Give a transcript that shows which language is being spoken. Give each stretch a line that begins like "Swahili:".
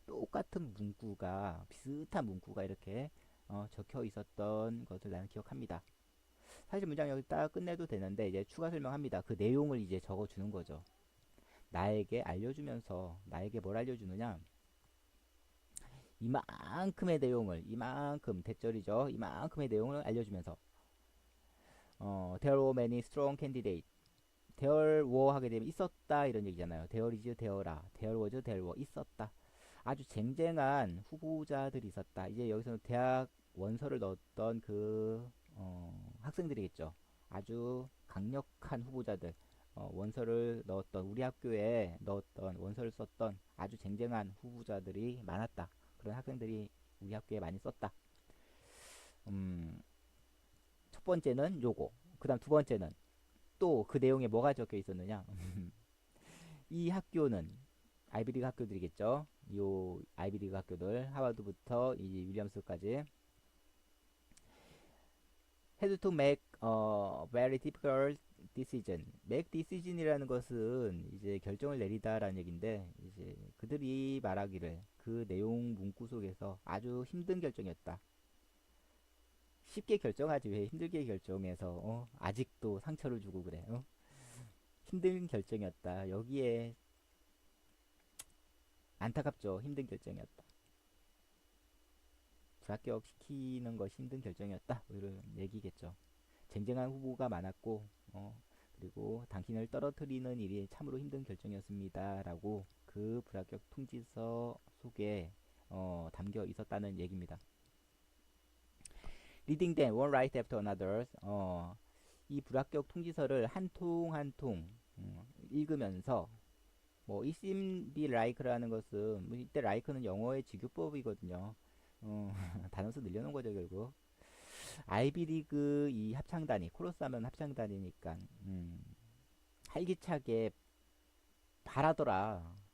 Korean: 똑같은 문구가 비슷한 문구가 이렇게 적혀 있었던 것을 나는 기억합니다. 사실 문장 여기 딱 끝내도 되는데 이제 추가 설명합니다. 그 내용을 이제 적어 주는 거죠. 나에게 알려주면서 나에게 뭘 알려주느냐? 이만큼의 내용을 이만큼 대절이죠. 이만큼의 내용을 알려주면서
English: there were many strong candidates.
Korean: there were 하게 되면 있었다 이런 얘기잖아요.
English: there is there라. there was there were 있었다.
Korean: 아주 쟁쟁한 후보자들이 있었다. 이제 여기서는 대학 원서를 넣었던 그 학생들이겠죠. 아주 강력한 후보자들. 원서를 넣었던 우리 학교에 넣었던 원서를 썼던 아주 쟁쟁한 후보자들이 많았다. 그런 학생들이 우리 학교에 많이 썼다. 음, 첫 번째는 요거. 그다음 두 번째는 또 그 내용에 뭐가 적혀 있었느냐? 이 학교는 아이비리그 학교들이겠죠. 요 아이비리그 학교들 하버드부터 이 윌리엄스까지
English: had to make a very difficult decision.
Korean: make decision이라는 것은 이제 결정을 내리다라는 얘기인데 이제 그들이 말하기를 그 내용 문구 속에서 아주 힘든 결정이었다. 쉽게 결정하지 왜 힘들게 결정해서 아직도 상처를 주고 그래. 힘든 결정이었다. 여기에 안타깝죠. 힘든 결정이었다. 불합격시키는 것이 힘든 결정이었다. 뭐 이런 얘기겠죠. 쟁쟁한 후보가 많았고 그리고 당신을 떨어뜨리는 일이 참으로 힘든 결정이었습니다. 라고 그 불합격 통지서 속에 담겨 있었다는 얘기입니다.
English: Reading them one right after another.
Korean: 이 불합격 통지서를 한 통 한 통 읽으면서 뭐
English: it seem be like
Korean: 라는 것은 뭐 이때 like는 영어의 직유법이거든요. 단어수 늘려놓은 거죠 결국. 아이비리그 이 합창단이 코러스 하면 합창단이니까 활기차게 바라더라.